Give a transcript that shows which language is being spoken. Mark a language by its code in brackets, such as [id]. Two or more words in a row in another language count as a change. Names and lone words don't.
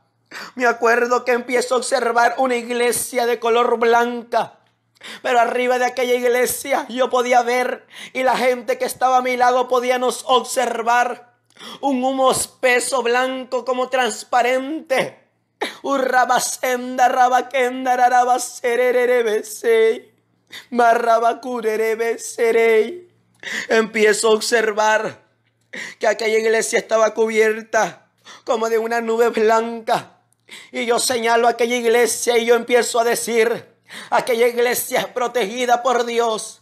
[es] Me acuerdo que empiezo a observar una iglesia de color blanca. Pero arriba de aquella iglesia yo podía ver, y la gente que estaba a mi lado podíamos observar un humo espeso blanco como transparente. Urrabasenda rabakenda rarabasererebe. Empiezo a observar que aquella iglesia estaba cubierta como de una nube blanca. Y yo señalo a aquella iglesia y yo empiezo a decir, aquella iglesia es protegida por Dios.